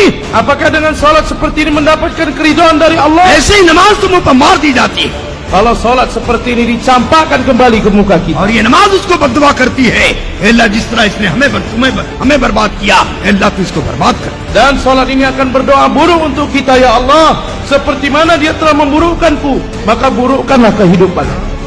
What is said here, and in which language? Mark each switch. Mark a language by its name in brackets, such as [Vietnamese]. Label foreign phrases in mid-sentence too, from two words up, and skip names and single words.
[Malay] Apakah dengan solat seperti ini mendapatkan keridhaan dari Allah? [Hindi] ऐसे ही नमाज तो मुंह पर मार दी जाती है [Malay] Kalau solat seperti ini dicampakkan kembali ke muka kita. [Hindi] और ये नमाज उसको बददुआ करती है, "ए अल्लाह, जिस तरह इसने हमें बर्बाद किया, ए अल्लाह तू इसको बर्बाद कर।" [Malay] Dan solat ini akan berdoa buruk untuk kita, [Arabic] يا الله, [Malay] seperti mana dia telah memburukkanku, maka burukkanlah kehidupan.